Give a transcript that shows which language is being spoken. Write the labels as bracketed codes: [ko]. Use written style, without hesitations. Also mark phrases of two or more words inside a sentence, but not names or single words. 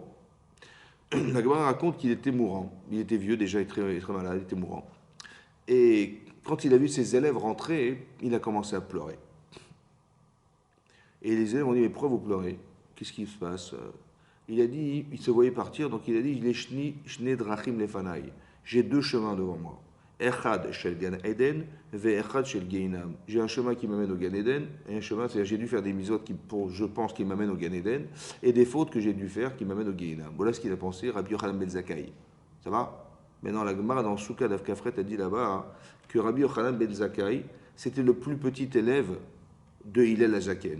[fr] La Gemara raconte qu'il était mourant. Il était vieux déjà, très, très malade, il était mourant. Et quand il a vu ses élèves rentrer, il a commencé à pleurer. Et les élèves ont dit, mais pourquoi vous pleurez? Qu'est-ce qui se passe? Il a dit, il se voyait partir, donc il a dit, [he] שני דרכים לפניי. [fr] J'ai deux chemins devant moi. [he] אחד של גן עדן, ואחד של גיהנם. [fr] J'ai un chemin qui m'amène au Gan Eden, et un chemin, c'est-à-dire j'ai dû faire des misotes je pense, qui m'amènent au Gan Eden, et des fautes que j'ai dû faire qui m'amènent au Geinam. Voilà ce qu'il a pensé, Rabbi Yochanan ben Zakkai. Ça va? Maintenant, la Gemara dans Souka d'Avkafret a dit là-bas hein, que Rabbi Yochanan ben Zakkai, c'était le plus petit élève de Hillel Azaken.